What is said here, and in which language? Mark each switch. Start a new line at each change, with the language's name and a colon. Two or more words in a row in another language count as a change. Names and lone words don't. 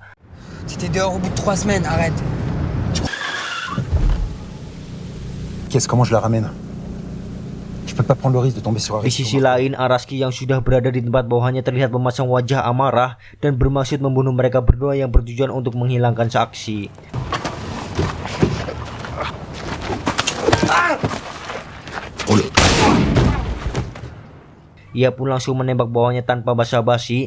French: T'étais dehors au bout de 3 semaines, arrête. Comment je la ramène? Je peux pas prendre le risque de tomber sur un
Indonesian: Di sisi lain, Araski yang sudah berada di tempat bawahannya terlihat memasang wajah amarah dan bermaksud membunuh mereka berdua yang bertujuan untuk menghilangkan saksi. Ia pun langsung menembak bawahnya tanpa basa-basi.